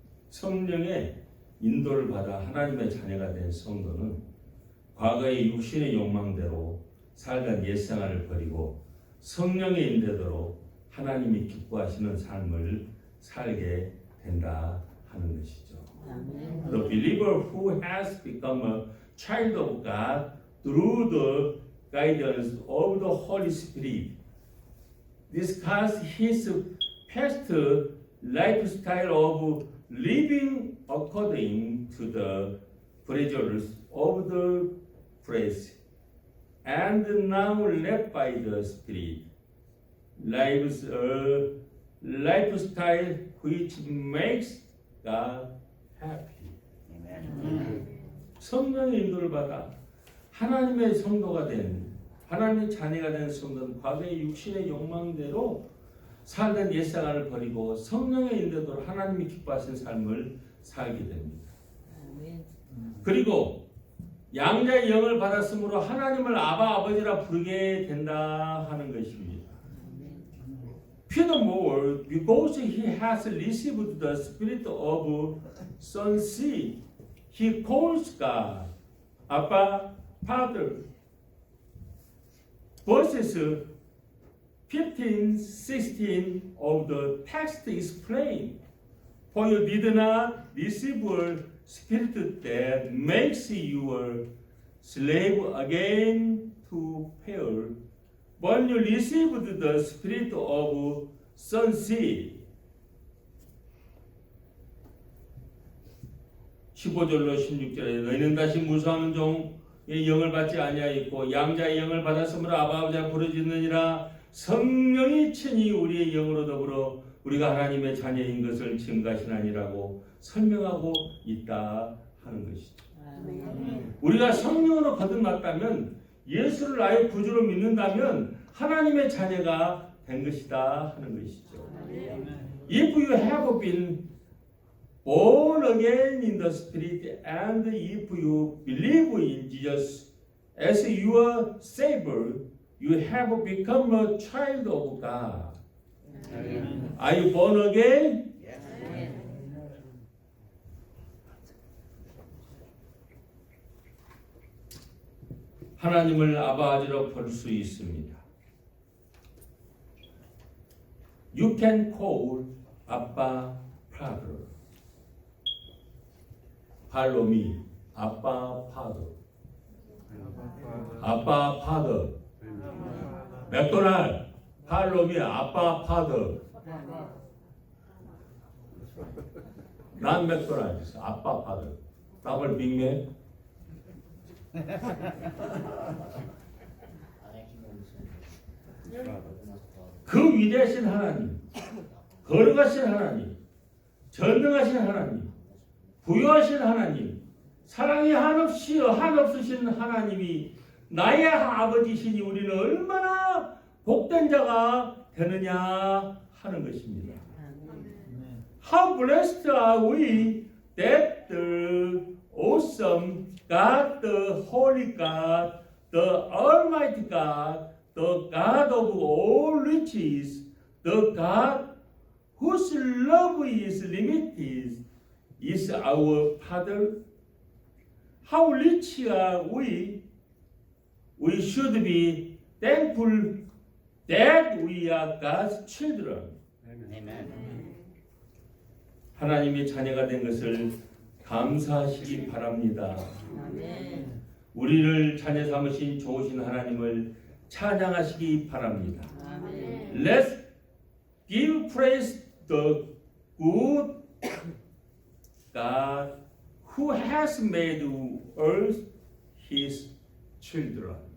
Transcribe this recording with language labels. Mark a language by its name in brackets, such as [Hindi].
[Korean] 성령의 인도를 받아 하나님의 자녀가 된 성도는 과거의 육신의 욕망대로 살던 옛생활을 버리고 성령의 인도대로 하나님이 기뻐하시는 삶을 살게 된다 하는 것이죠. 아멘. [English] The believer who has become a child of God through the guidance of the Holy Spirit discusses his past lifestyle of living according to the pleasures of the flesh and now led by the Spirit lives a lifestyle which makes God happy. [Korean] 성령의 인도를 받아 하나님의 성도가 된 하나님의 자녀가 된 성도는 과거의 육신의 욕망대로 살던 옛생활을 버리고 성령의 인도로 하나님이 기뻐하신 삶을 살게 됩니다. 그리고 양자의 영을 받았으므로 하나님을 아바 아버지라 부르게 된다 하는 것입니다. [English] Furthermore, because he has received the spirit of sonship, he calls God Abba, Father. Verses 15, 16 of the text explain, for you did not receive a spirit that makes you a slave again to fear, but you received the spirit of sonship. [Korean] 15절로 16절에 너희는 다시 무수하는 종의 영을 받지 아니하였고 양자의 영을 받았으므로 아바 아버지라 부르짖느니라. 성령이 친히 우리의 영으로 더불어 우리가 하나님의 자녀인 것을 증거하시나니라고 설명하고 있다 하는 것이죠. 우리가 성령으로 거듭났다면 예수를 나의 구주로 믿는다면 하나님의 자녀가 된 것이다 하는 것이죠. [English] If you have been born again in the Spirit and if you believe in Jesus as your Savior, you have become a child of God. Are you born again? [Korean] 하나님을 아버지로 볼 수 있습니다. [English] You can call 아빠 Father. Follow me, 아빠 Father. 아빠 Father. 맥도날드, Follow me, 아빠 Father. [Korean] 난 맥도날드, 아빠 Father. 더블 빅맥. 그 위대하신 하나님, 거룩하신 하나님, 전능하신 하나님, 부유하신 하나님, 사랑이 한없으신 하나님이 나의 아버지시니 우리는 얼마나 복된 자가 되느냐 하는 것입니다. [English] How blessed are we that the awesome God, the holy God, the almighty God, the God of all riches, the God whose love is limited, is our Father. How rich are we? We should be thankful that we are God's children. Amen. [Korean] 하나님의 자녀가 된 것을 감사하시기 바랍니다. 우리를 자녀 삼으신 좋으신 하나님을 찬양하시기 바랍니다. [English] Let's give praise the good God who has made us His children.